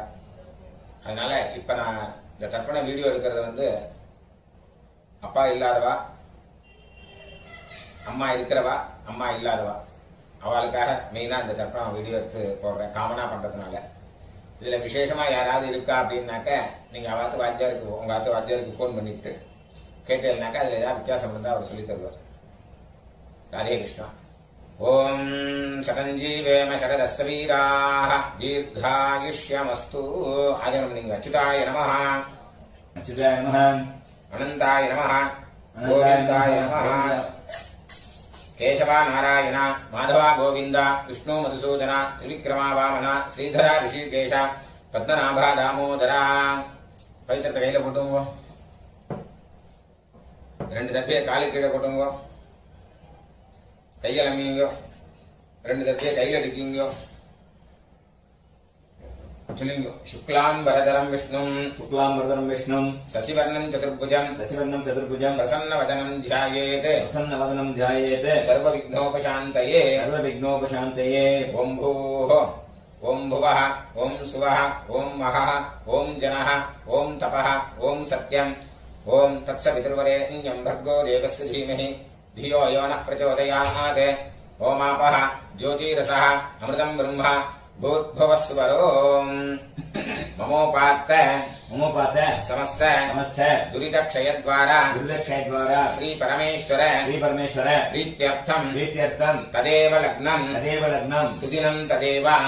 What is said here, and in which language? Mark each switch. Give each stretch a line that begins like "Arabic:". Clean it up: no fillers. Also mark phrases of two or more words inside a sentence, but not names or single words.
Tamil: அதனால இப்ப நான் இந்த தர்ப்பண வீடியோ எடுக்கிறது அப்பா இல்லாதவா, அம்மா இருக்கிறவா, அம்மா இல்லாதவா, அவளுக்காக மெயினா இந்த தர்ப்பணம் வீடியோ எடுத்து போடுறேன், காமனா பண்றதுனால. இதுல விசேஷமா யாராவது இருக்கா அப்படின்னாக்க நீங்க அவாத்து வாத்தியாருக்கு, உங்க ஆத்து வாத்தியாருக்கு போன் பண்ணிட்டு கேட்டேன்னாக்கா அதுல ஏதாவது வித்தியாசம் இருந்தா அவர் சொல்லி தருவார்.
Sanskrit: राधे कृष्ण ओम शतंजीवेम शरदस्वीराः दीर्घायुष्यमस्तु आजनम अच्युताय नमः अनंताय नमः गोविंदाय नमः केशवा नारायण माधवा गोविंद विष्णु मधुसूदन त्रिविक्रमा वामन श्रीधरा ऋषिकेश पद्मनाभा दामोदरा
Tamil: பவித்ரத்தை கையில போட்டுங்க. ரெண்டு தப்பியை காலு கீழே போட்டுங்க. கையில் அம்மிங்க. ரெண்டு தப்பியை கையில் அடிக்குங்க. சொல்லுங்க.
Sanskrit: शुक्लां वरधरं विष्णुं शशिवर्णं चतुर्भुजं प्रसन्नवदनं ध्यायेत् सर्वविघ्नोपशान्तये ओम भूः ओम भुवः ओम सुवः ओम महः ओम जनः ओम तपः ओम सत्यम् ओम तत्सवितुर्वरेण्यं भर्गो देवस्य धीमहि धियो यो नः प्रचोदयात् ओमापः ज्योतिरसः अमृतं ब्रह्म भूर्भुवस्वरो ममोपात्त समस्त दुरितक्षय द्वारा श्री परमेश्वर प्रीत्यर्थम तदेव लग्नं सुदिनं तदेव